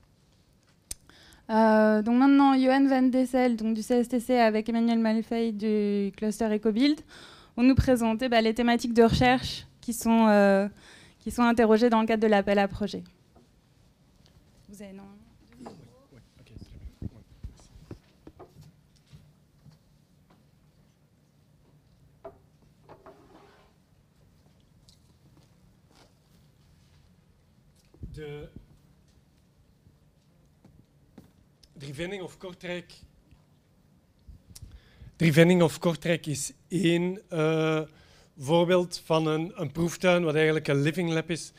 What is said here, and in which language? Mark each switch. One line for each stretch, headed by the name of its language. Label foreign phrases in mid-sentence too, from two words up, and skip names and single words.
French: Donc maintenant, Johan Van Dessel donc du CSTC avec Emmanuel Malfay du cluster EcoBuild vont nous présenter les thématiques de recherche qui sont interrogées dans le cadre de l'appel à projet. Vous avez non.
Dutch: De Drievenning of Kortrijk is één voorbeeld van een proeftuin wat eigenlijk een living lab is.